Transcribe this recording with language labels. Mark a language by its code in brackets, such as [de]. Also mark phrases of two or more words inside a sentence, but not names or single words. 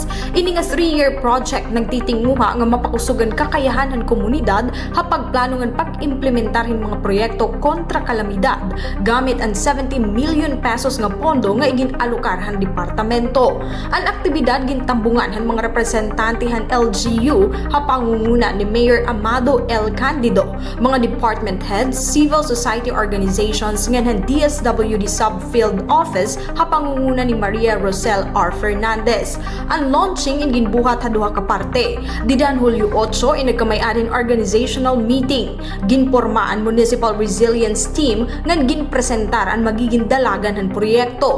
[war] Ini nga 3-year project nagtitinguha nga mapakusugan kakayahan han komunidad hapag planongan pag-implementarhin mga proyekto kontra kalamidad gamit ang 70 million pesos nga pondo nga iginalokar han departamento. Ang aktibidad gintambungan han mga representante han LGU hapangunguna ni Mayor Amado L. Candido, mga [en] department heads, civil society organizations [war] ngan DSWD Subfield Office hapangunguna ni Maria Rosel R. Fernandez. Ang launching in ginbuhat ha duha ka parte. Didan Hulyo 8 in nagkamay-arin [en] organizational meeting. [war] Ginporma ang Municipal Resilience Team ngan ginpresentar ang magiging dalagan han proyekto.